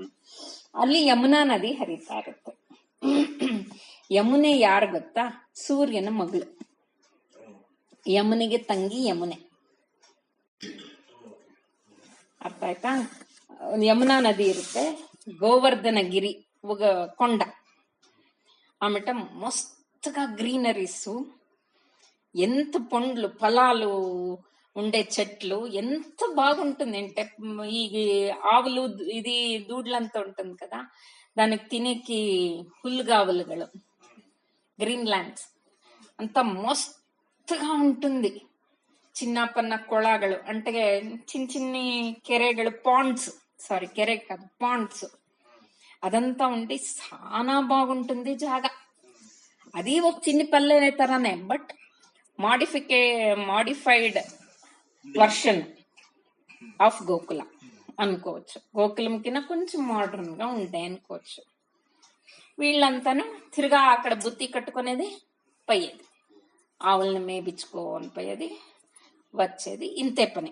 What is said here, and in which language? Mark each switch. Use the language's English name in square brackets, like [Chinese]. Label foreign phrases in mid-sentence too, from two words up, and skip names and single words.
[Kannada] ಅಲ್ಲಿ ಯಮುನಾ ನದಿ ಹರಿತಾ ಇರುತ್ತೆ. ಯಮುನೆ ಯಾರು ಗೊತ್ತಾ? ಸೂರ್ಯನ ಮಗಳು. ಯಮುನಿಗೆ ತಂಗಿ ಯಮುನೆ. ಅರ್ಥ ಆಯ್ತಾ? ಯಮುನಾ ನದಿ ಇರುತ್ತೆ, ಗೋವರ್ಧನ [Telugu] గిరి ఒక కొండ, ఆమెట మస్తుగా గ్రీనరీస్, ఎంత పండ్లు ఫలాలు ఉండే చెట్లు, ఎంత బాగుంటుంది అంటే ఈ ఆవులు ఇది దూడ్లంతా ఉంటుంది కదా, దానికి తినేకి ಹುಲ್ಲುಗಾವಲುಗಳು, [English] green lands [Telugu] అంత మస్తుగా ఉంటుంది. చిన్న పన్న కొళಗಳು అంటే చిన్ని [Kannada] ಕೆರೆಗಳು, ಕೆರೆ [Telugu] కాదు పాండ్స్, అదంతా ఉండి చాలా బాగుంటుంది జాగా. అది ఒక చిన్ని పల్లె తరానే, [English] but modified version of [Telugu] గోకుల అనుకోవచ్చు. గోకులం కింద కొంచెం మోడర్న్ గా ఉంటాయి అనుకోవచ్చు. వీళ్ళంతాను తిరిగా అక్కడ బుత్తి కట్టుకునేది, పోయేది, ఆవుల్ని మేపించుకోని పోయేది, వచ్చేది, ఇంతే పని.